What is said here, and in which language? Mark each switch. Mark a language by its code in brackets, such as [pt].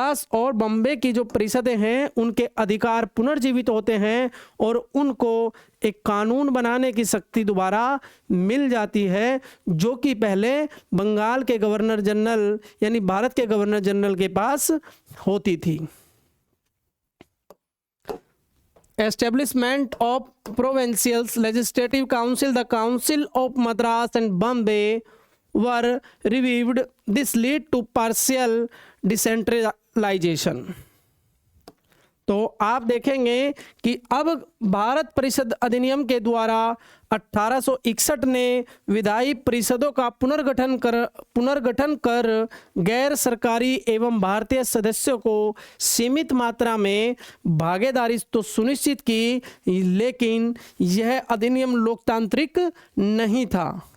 [hi] और बम्बई की जो परिषदें हैं उनके अधिकार पुनर्जीवित होते हैं और उनको एक कानून बनाने की शक्ति दोबारा मिल जाती है, जो कि पहले बंगाल के गवर्नर जनरल यानी भारत के गवर्नर जनरल के पास होती थी। [en] Establishment of provincial legislative council, the Council of Madras and Bombay were revived. This led to partial decentralization. [hi] तो आप देखेंगे कि अब भारत परिषद अधिनियम के द्वारा 1861 ने विधायी परिषदों का पुनर्गठन कर गैर सरकारी एवं भारतीय सदस्यों को सीमित मात्रा में भागीदारी तो सुनिश्चित की, लेकिन यह अधिनियम लोकतांत्रिक नहीं था।